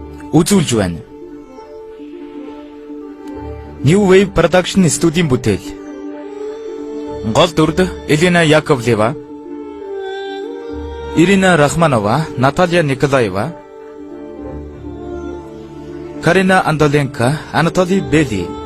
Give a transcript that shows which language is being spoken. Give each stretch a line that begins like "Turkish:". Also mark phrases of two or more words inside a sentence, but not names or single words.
Mongolian: үзүүлж байна. New Wave Production студийн бүтээл. Гол дүрд Елена Яковлева, Ирина Рахманова, Наталья Николаева, Карина Андоленко, Анатолий Бели.